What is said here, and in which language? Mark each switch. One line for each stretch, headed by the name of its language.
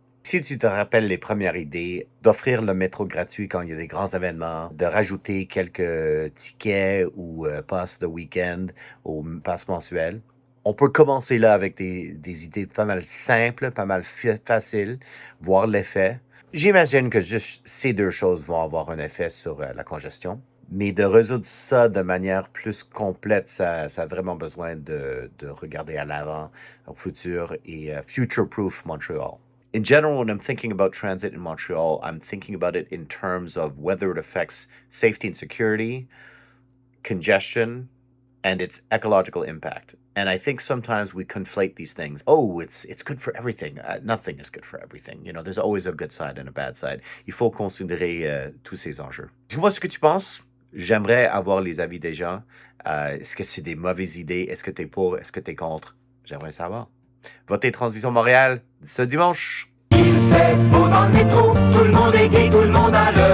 French: Si tu te rappelles les premières idées, d'offrir le métro gratuit quand il y a des grands événements, de rajouter quelques tickets ou passes de week-end ou passes mensuelles, on peut commencer là avec des idées pas mal simples, pas mal faciles, voir l'effet. J'imagine que juste ces deux choses vont avoir un effet sur la congestion. Mais de résoudre ça de manière plus complète, ça a vraiment besoin de regarder à l'avant, au futur et future-proof Montreal.
English: In general, when I'm thinking about transit in Montreal, I'm thinking about it in terms of whether it affects safety and security, congestion, and its ecological impact. And I think sometimes we conflate these things. Oh, it's good for everything. Nothing is good for everything. You know, there's always a good side and a bad side.
French: Il faut considérer tous ces enjeux. Dis-moi ce que tu penses. J'aimerais avoir les avis des gens. Est-ce que c'est des mauvaises idées? Est-ce que tu es pour? Est-ce que tu es contre? J'aimerais savoir. Votez Transition Montréal ce dimanche. Il fait beau dans le métro, tout le monde est gai, tout le monde a